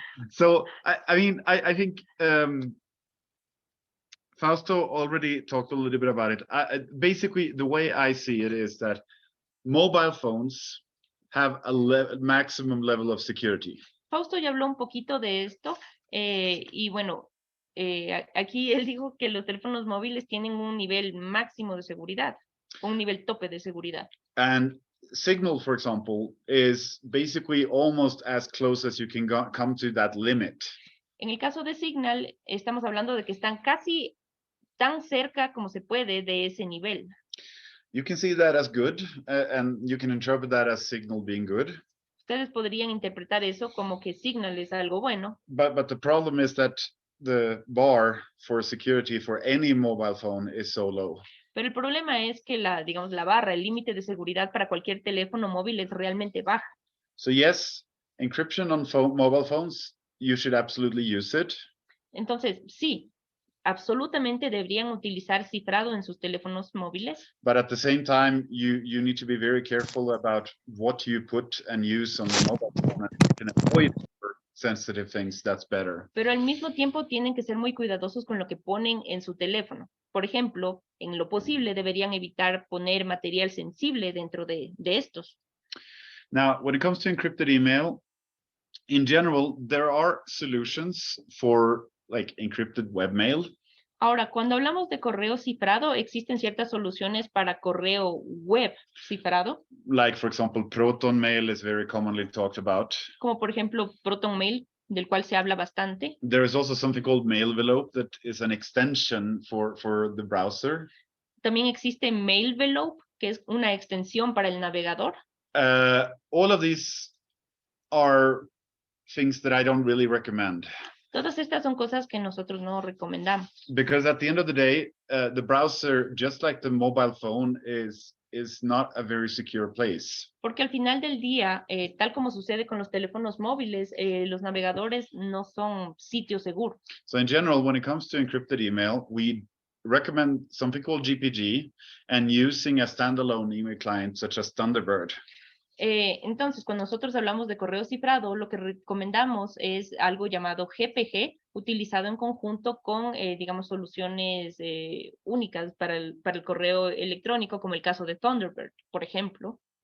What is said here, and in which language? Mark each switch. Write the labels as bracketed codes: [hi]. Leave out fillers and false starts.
[en] So, I think Fausto already talked a little bit about it. Basically, the way I see it is that mobile phones have a maximum level of security. [es] Fausto ya habló un poquito de esto y bueno, aquí él dijo que los teléfonos móviles tienen un nivel máximo de seguridad, un nivel tope de seguridad. [en] And Signal, for example, is basically almost as close as you can come to that limit. [es] En el caso de Signal, estamos hablando de que están casi tan cerca como se puede de ese nivel. [en] You can see that as good, and you can interpret that as Signal being good. [es] Ustedes podrían interpretar eso como que Signal es algo bueno. [en] But the problem is that the bar for security for any mobile phone is so low. [es] Pero el problema es que la barra, el límite de seguridad para cualquier teléfono móvil es realmente baja. [en] So yes, encryption on mobile phones, you should absolutely use it. [es] Entonces, sí, absolutamente deberían utilizar cifrado en sus teléfonos móviles. [en] But at the same time, you need to be very careful about what you put and use on the mobile phone. And you can avoid sensitive things, that's better. [es] Pero al mismo tiempo tienen que ser muy cuidadosos con lo que ponen en su teléfono. Por ejemplo, en lo posible deberían evitar poner material sensible dentro de estos. [en] Now, when it comes to encrypted email, in general, there are solutions for like encrypted webmail. [es] Ahora, cuando hablamos de correo cifrado, existen ciertas soluciones para correo web cifrado. [en] Like, for example, Proton Mail is very commonly talked about. [es] Como por ejemplo Proton Mail, del cual se habla bastante. [en] There is also something called Mailvelope that is an extension for the browser. [es] También existe Mailvelope, que es una extensión para el navegador. [en] All of these are things that I don't really recommend. [es] Todas estas son cosas que nosotros no recomendamos. [en] Because at the end of the day, the browser, just like the mobile phone, is not a very secure place. [es] Porque al final del día, tal como sucede con los teléfonos móviles, los navegadores no son sitios seguros. [en] So in general, when it comes to encrypted email, we recommend something called GPG and using a standalone email client such as Thunderbird. [es] Entonces, cuando nosotros hablamos de correo cifrado, lo que recomendamos es algo llamado GPG utilizado en conjunto con, digamos, soluciones únicas para el correo electrónico, como el caso de Thunderbird, por ejemplo.